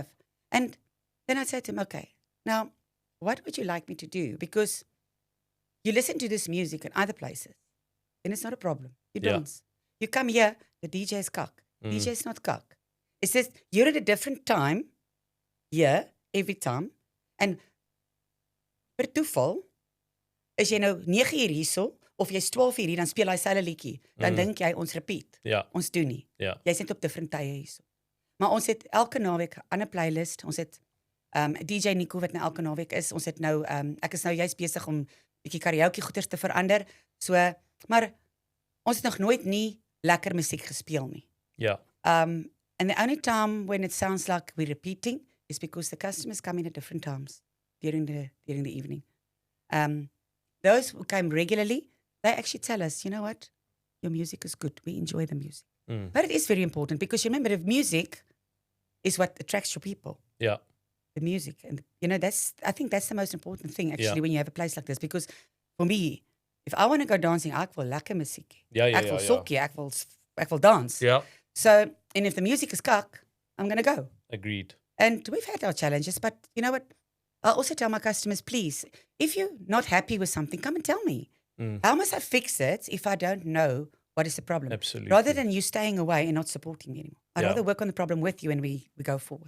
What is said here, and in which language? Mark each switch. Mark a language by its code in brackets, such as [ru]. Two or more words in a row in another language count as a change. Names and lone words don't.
[en] And then I said to him, okay, now what would you like me to do? Because you listen to this music in other places, and it's not a problem. You dance. You come here, the DJ is cock. DJ is not cock. It's just you're at a different time here every time. [af] And per toeval, is jy nou 9 uur hierso, of jy's 12 uur hier, dan speel hy selfe liedjie. Dan dink jy ons repeat. Ja. Ons doen nie. Ja. Jy's net op different tye hierso. Maar ons het elke naweek 'n ander playlist. Ons het DJ Nico wat nou elke naweek is. Ons het nou ek is nou juist besig om bietjie karaoke goeters te verander. So, maar ons het nog nooit nie lekker musiek gespeel nie. Ja. [en] And the only time when it sounds like we're repeating is because the customers come in at different times during the evening. Those who came regularly, they actually tell us, you know what, your music is good. We enjoy the music. But it is very important because you remember the music is what attracts your people. Yeah. The music. And, I think that's the most important thing actually when you have a place like this. Because for me, if I want to go dancing, [af] ek wil lekker musiek. Ek wil sokkie, ek wil dance. [en] Yeah. So, and if the music is kak, I'm going to go. Agreed. And we've had our challenges, but you know what? I also tell my customers, please, if you're not happy with something, come and tell me. How must I fix it if I don't know what is the problem? Absolutely. Rather than you staying away and not supporting me anymore. I'd rather work on the problem with you and we go forward.